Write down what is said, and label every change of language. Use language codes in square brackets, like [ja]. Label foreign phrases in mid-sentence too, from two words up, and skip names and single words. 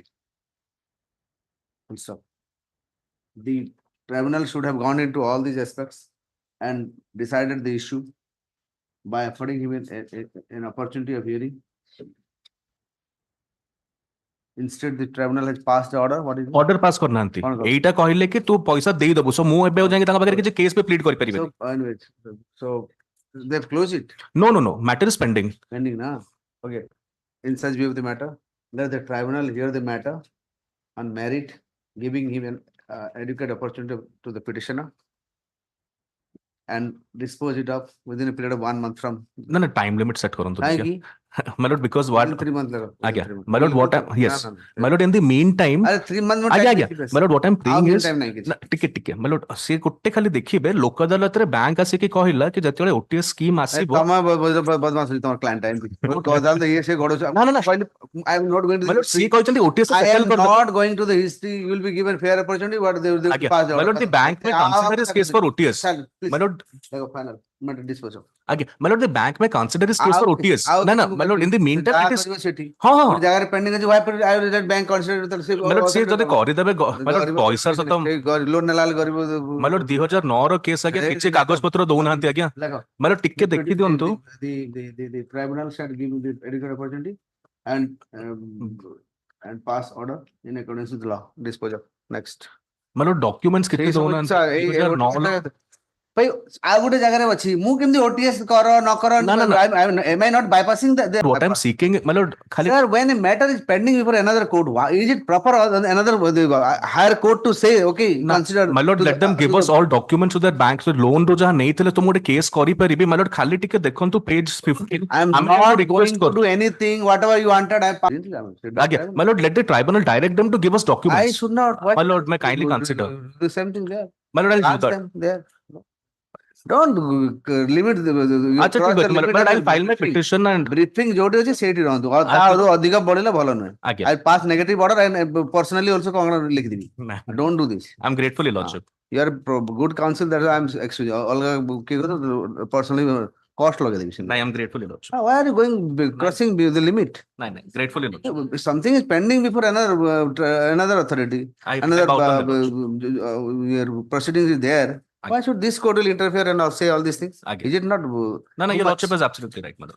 [en] Full stop. The tribunal should have gone into all these aspects and decided the issue by affording him an opportunity of hearing. Instead, the tribunal has passed the order. What is it? [or] ଅର୍ଡର ପାସ୍ କରିନାହାନ୍ତି କଣ କରୁଛି? ଏଇଟା କହିଲେ କି ତୁ ପଇସା ଦେଇଦବୁ ସୋ ମୁଁ ଏବେ ଆଉ ଯାଇକି ତାଙ୍କ ପାଖରେ କିଛି କେସ୍ ପେ ପ୍ଲିଡ୍ କରିପାରିବି. [en] So, anyways, so they've closed it. No, matter is pending. Pending, na? Okay. In such view of the matter, let the tribunal hear the matter on merit, giving him an adequate opportunity to the petitioner and dispose it of within a period of 1 month from. No, time limit set करନ୍ତୁ Why ki? my lord, because what 3 months later. ଆଜ୍ଞା my lord, what yes my lord, in the meantime अरे 3 months more [or] ଆଜ୍ଞା [en] time. my lord, what I'm praying is [or] time ନାହିଁ କିଛି. ଟିକେ [en] my lord [or] ସେ ଗୋଟେ ଖାଲି ଦେଖିବେ ଲୋକ ଅଦାଲତରେ ବ୍ୟାଙ୍କ ଆସିକି କହିଲା କି ଯେତେବେଳେ [en] OTS scheme [or] ଆସିବ ତମ ବଦମାସ ତମ କ୍ଲାଏଣ୍ଟ ଟାଇମ କହିଥାନ୍ତ ଇଏ ସେ ଗଡୁଛ ନା [en] କହିଲି I am not going to my lord [or] ସିଏ କହିଛନ୍ତି ଓଟିଏସ୍ [en] I am [or] ସେଟେଲ୍ କରିଦେବ. [en] not going to the history. You will be given fair opportunity. What they will [or] ଆଜ୍ଞା [en] pass the my lord, order. the bank may consider his case for OTS. Please. My lord, Final matter dispose of. ଆଜ୍ଞା my lord, the bank may consider his case for OTS. ନା my lord, in the meantime it is [or] ସେଠି ହଁ ଗୋଟେ ଜାଗାରେ ପେଣ୍ଡିଂ ଅଛି [en] why I will let bank consider my lord, [or] ସିଏ ଯଦି କରିଦେବେ [en] my lord [or] ପଇସା ସତ ଲୋନ ନେଲା ବେଳେ ଗରିବ [en] my lord [or] 2009 ର କେସ୍ ଆଜ୍ଞା କିଛି କାଗଜ ପତ୍ର ଦଉନାହାନ୍ତି ଆଜ୍ଞା [en] my lord [or] ଟିକେ ଦେଖି ଦିଅନ୍ତୁ. [en] the tribunal shall give the adequate opportunity and pass order in accordance with the law. Dispose of. Next. my lord documents [or] କେତେ ଦଉନାହାନ୍ତି 2009 ଭାଇ ଆଉ ଗୋଟେ ଜାଗାରେ ଅଛି ମୁଁ କେମିତି ଓଟିଏସ୍ କର ନ କର ନା, ନା, ନା. [en] am I not bypassing the what I'm seeking my lord ଖାଲି Sir, when a matter is pending before another court, is it proper or another higher court to say, okay, consider? my lord, let them give us all documents so that banks with loan [or] ରୁ ଯାହା ନେଇଥିଲେ ତ ମୁଁ ଗୋଟେ କେସ୍ କରିପାରିବି. [en] my lord [or] ଖାଲି ଟିକେ ଦେଖନ୍ତୁ page 15 [en] I am [or] ଆମେ [en] not request going to do anything, whatever you wanted. ଆଜ୍ଞା my lord, let the tribunal direct them to give us documents. I should not. Why my lord, may kindly consider. the same thing there. my lord, I'll do Ask that. them there. Don't limit the. [or] ଆଚ୍ଛା ଠିକ ଅଛି [en] my lord, I'll file my petition and [or] Briefing ଯୋଉଠି ଅଛି ସେଇଠି ରହନ୍ତୁ ଆଉ ତା ଅଧିକ ବଢିଲେ ଭଲ ନୁହେଁ. ଆଜ୍ଞା [en] I pass negative order and personally also [or] କଣ ଲେଖିଦେବି. [en] Don't do this. I'm grateful lordship. You are good counsel that I am excuse [or] ଅଲଗା କିଏ କର [en] personally cost [or] ଲଗେଇଦେବି ସେମିତି. [en] ନାଇଁ I'm grateful lordship. Why are you going crossing the limit? ନାଇଁ grateful lordship. Something is pending before another authority. Another your proceedings is there. Why should this court will interfere and say all these things? Is it not? No, your lordship is absolutely right, my lord.